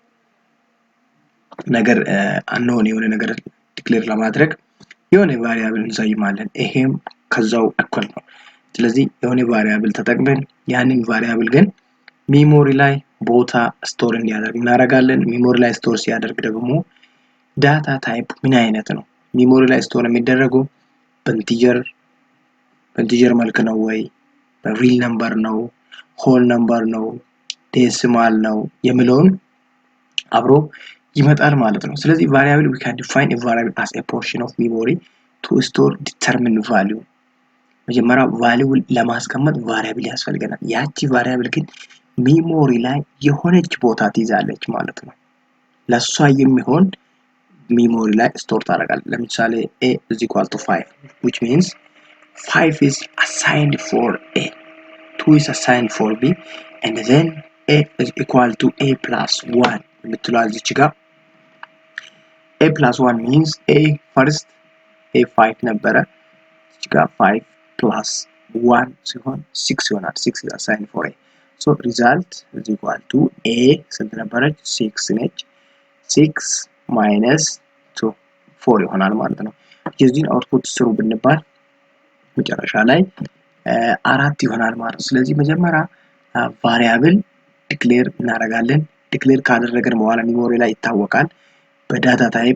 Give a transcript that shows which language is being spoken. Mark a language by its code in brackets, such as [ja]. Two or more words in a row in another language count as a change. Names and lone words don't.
[am] ነገር unknown የሆነ ነገር ዲክሌር ለማድረግ የሆነ variable እንሰይማለን ይሄም ከዛው እኩል ነው ስለዚህ የሆነ variable ተጠቅመን ያንን variable ግን ሜሞሪ ላይ ቦታ ስቶር እንዲያደርግ እናደርጋለን ሜሞሪ ላይ ስቶር ሲያደርግ ደግሞ [en] data type [am] ምን አይነት ነው ሜሞሪ ላይ ስቶር የሚደረገው በኢንቲጀር መልክ ነው ወይ በሪል ነምበር ነው [en] whole number [am] ነው ዴሲማል ነው የሚለውን አብሮ ይመጣል ማለት ነው ስለዚህ [en] variable we can define a variable as a portion of memory to store determined value [am] መጀመሪያ ቫልዩ ለማስቀመጥ variable ያስፈልገናል ያቺ variable ግን ሜሞሪ ላይ የሆነች ቦታ ትይዛለች ማለት ነው ለሷ የሚሆን ሜሞሪ ላይ ስቶር ታደርጋለች ለምሳሌ [en] a is equal to 5 which means 5 is assigned for a 2 is assigned for b and then a is equal to a plus 1 [am] የምትለው እዚች ጋር [en] a plus 1 means a first a 5 ነበረ [am] እዚች ጋር [en] 5 plus 1 [am] ሲሆን 6 ይሆናል [en] 6 is assigned for a so result is equal to a [am] ስንት ነበረች 6 ነች [en] 6 minus 2 [am] 4 ይሆናል ማለት ነው የዚህን አውትፑት ስሩ ብንባል መጨረሻ ላይ 4 ይሆናል ማለት ነው ስለዚህ መጀመሪያ variable ዲክሌር እናደርጋለን ዲክሌር ካደረገን በኋላ ሜሞሪ ላይ ይታወቃል በዳታ ታይፕ